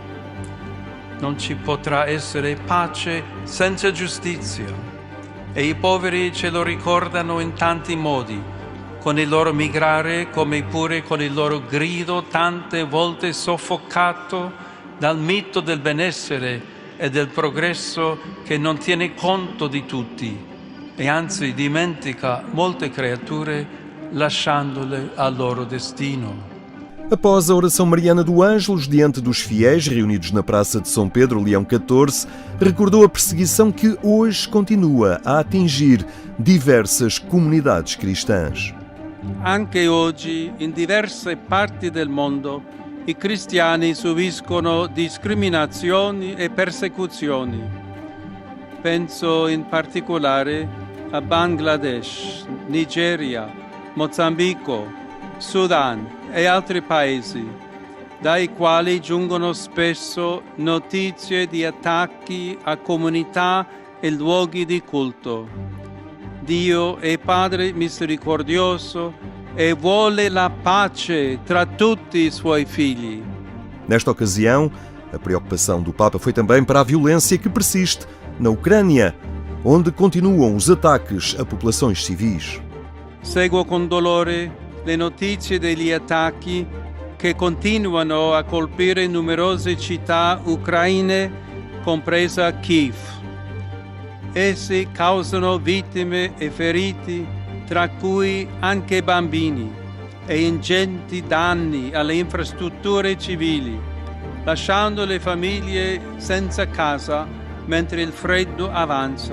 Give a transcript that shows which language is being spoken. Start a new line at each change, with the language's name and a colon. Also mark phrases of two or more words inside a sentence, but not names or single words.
Italian: Non ci potrà essere pace senza giustizia, e i poveri ce lo ricordano in tanti modi, con il loro migrare come pure con il loro grido tante volte soffocato dal mito del benessere e del progresso che non tiene conto di tutti e anzi dimentica molte creature lasciandole al loro destino.
Portuguese: Após a oração mariana do Ângelus diante dos fiéis reunidos na Praça de São Pedro, Leão XIV recordou a perseguição que hoje continua a atingir diversas comunidades cristãs.
Italian: Anche oggi in diverse parti del mondo i cristiani subiscono discriminazioni e persecuzioni. Penso in particolare a Bangladesh, Nigeria, Mozambico, Sudan e altri paesi, dai quali giungono spesso notizie di attacchi a comunità e luoghi di culto. Dio è Padre misericordioso e vuole la pace tra tutti i suoi figli.
Portuguese: Nesta ocasião, a preocupação do Papa foi também para a violência que persiste na Ucrânia, onde continuam os ataques a populações civis.
Italian: Seguo con dolore le notizie degli attacchi che continuano a colpire numerose città ucraine, compresa Kiev. Essi causano vittime e feriti, tra cui anche bambini, e ingenti danni alle infrastrutture civili, lasciando le famiglie senza casa mentre il freddo avanza.